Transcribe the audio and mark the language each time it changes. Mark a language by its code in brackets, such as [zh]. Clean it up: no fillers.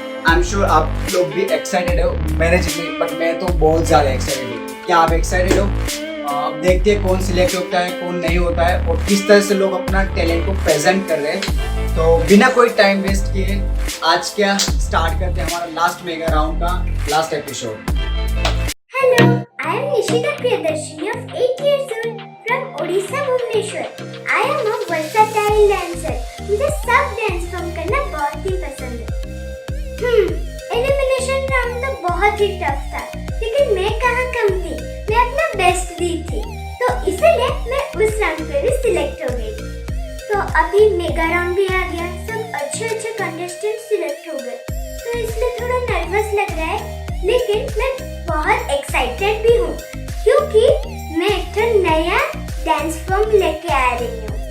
[en] I am sure [hi] आप लोग भी एक्साइटेड हो मेरे जितने, बट मैं तो बहुत ज़्यादा एक्साइटेड हूँ। क्या आप एक्साइटेड हो? अब देखते हैं कौन सिलेक्ट होता है कौन नहीं होता है और किस तरह से लोग अपना टैलेंट को प्रेजेंट कर रहे हैं। तो बिना कोई टाइम वेस्ट किए आज क्या स्टार्ट करते हैं हमारा लास्ट मेगा राउंड का last episode. [en] Hello, I am Nishita Priyadarshini of 8 years old from Odisha, Bhubaneswar. I am a versatile dancer. [hi] मुझे सब डांस फॉर्म करना बहुत ही पसंद है। एलिमिनेशन राउंड तो बहुत ही टफ था, लेकिन मैं कहाँ कम थी, मैं अपना बेस्ट दी थी, तो इसलिए मैं उस राउंड पे भी सिलेक्ट हो गई। तो अभी मेगा राउंड भी आ गया, सब अच्छे कंटेस्टेंट सिलेक्ट हो गए, तो इसलिए थोड़ा नर्वस लग रहा है, लेकिन मैं बहुत एक्साइटेड भी हूँ क्योंकि मैं एक नया डांस फॉर्म लेके आ रही हूँ।